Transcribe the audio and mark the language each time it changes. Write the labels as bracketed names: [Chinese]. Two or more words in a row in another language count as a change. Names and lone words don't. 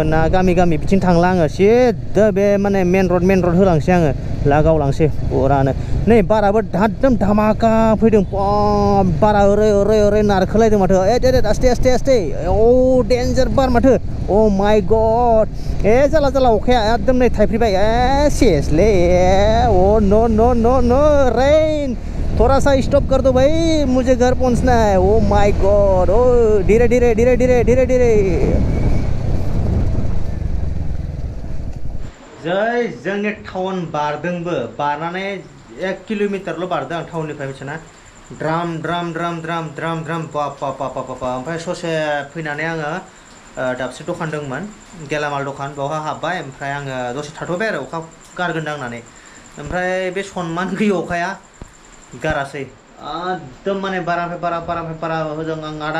[Bodo] ना गामि गामि बिथिं थांला आङो सिदा बे माने [English] main road [Bodo] होलांसै आङो लागावलांसै पुरानो नै बाराबो एकदम धामाका फैदों बारा ओरै नारखोलायदों माथो आस्ते आस्ते आस्ते डेन्जार बार माथो [English] my god [Bodo] जाला अखाया एकदम नै थाइफ्रिबाय सेसलै [English] no no no no [Hindi] रेन थोड़ा सा स्टॉप कर दो भाई मुझे घर पहुंचना है [English] my god [Hindi] धीरे धीरे धीरे धीरे धीरे धीरे [Bodo] जै जोंनि टाउन बारदोंबो बारनानै 1 किल'मिटारल' बारदों आं टाउननिफ्राय मिथिना द्राम द्राम द्राम द्राम द्राम द्राम बाप ओमफ्राय ससे फैनानै आङो दाबसे दखान दंमोन गेलामाल दखान बेवहाय हाबबाय ओमफ्राय आङो दसे थाथ'बाय आरो अखा गारगोनदां होननानै ओमफ्राय बे सनमान गैयै अखाया गारासै एकदम माने बारानिफ्राय बारा होजों आं आधा